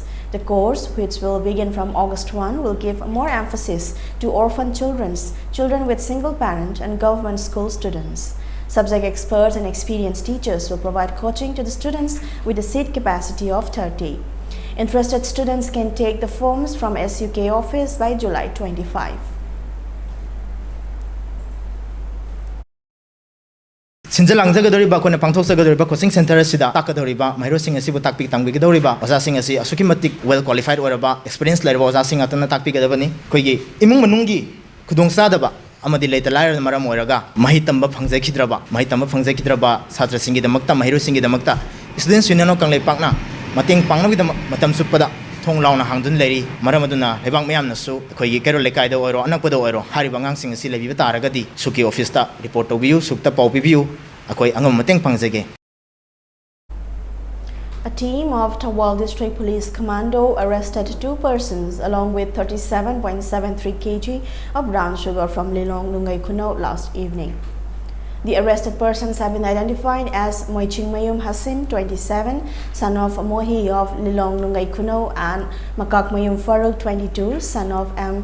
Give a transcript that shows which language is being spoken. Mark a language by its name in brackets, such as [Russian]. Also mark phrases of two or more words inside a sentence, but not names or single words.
[English] The course, which will begin from August 1, will give more emphasis to orphan children with single parent and government school students. Subject experts and experienced teachers will provide coaching to the students with a seat capacity of 30. Interested students can take the forms from SUK office by July 25. [Manipuri] Sinjalang jagadoriba kona pangthok jagadoriba [English] coaching center [Manipuri] sida takadoriba mahiro sing asibu takpi tangbi gadoriba oja sing asi asuki matik [English] well qualified [Manipuri] oraba experience lerba oja sing atana takpi gadabani koigi imung manungi khudong sadaba amadi leita lair maram oraga mahi tamba phangje khidraba satra singi damakta mahiro singi damakta students union of kanglei pakna mating pangna bidam matam supada thong launa hangdun leri maram aduna lebang mayam nasu koigi kero lekai da oiro anakpada oiro hari bangang sing asi lebi taragadi suki office ta report obiu sukta pau bibiu akoi angam mateng pangjege. A team of Tawal District Police Commando arrested 2 persons along with 37.73 kg of brown sugar from Lilong Lungai Kuno last evening. The arrested persons have been identified as Moiching Mayum Hasim, 27, son of Mohi of Lilong Lungai Kuno, and Makak Mayum Faruk, 22, son of M.